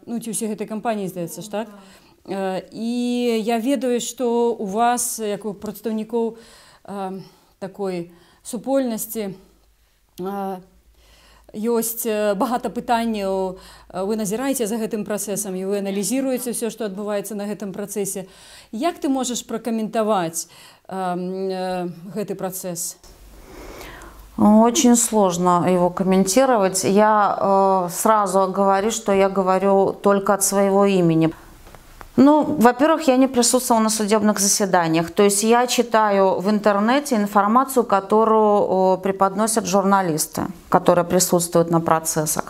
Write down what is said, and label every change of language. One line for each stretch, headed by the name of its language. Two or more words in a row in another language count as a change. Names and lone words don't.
Belarusian: Ну, ці ўсе гэтай кампаніі, здаецца ж, так? І я ведаю, што у вас, як у прадстаўнікоў такой супольнасці, ёсць багата пытанняў, вы назіраеце за гэтым працэсам і вы аналізіруеце ўсё, што адбываецца на гэтым працэсе. Як ты можаш пракаментаваць гэты працэс?
Russian: Очень сложно его комментировать. Я сразу говорю, что я говорю только от своего имени. Ну, во-первых, я не присутствовала на судебных заседаниях. То есть я читаю в интернете информацию, которую преподносят журналисты, которые присутствуют на процессах.